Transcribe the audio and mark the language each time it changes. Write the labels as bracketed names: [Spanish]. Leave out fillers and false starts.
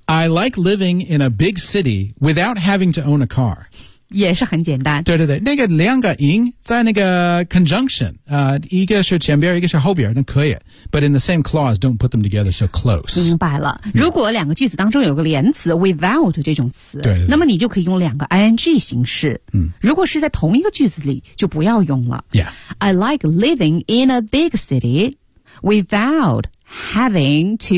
[English] I like living in a big city without having to own a car. [Chinese] 也是很简单。对对对。那个两个音在那个 conjunction,、一个是前边一个是后边那可以。 [English] But in the same clause, don't put them together so close. [Chinese] 明白了。如果两个句子当中有个连词 without 这种词对对对那么你就可以用两个 ing 形式。如果是在同一个句子里就不要用了。 [English] Yeah. I like living in a big city without having to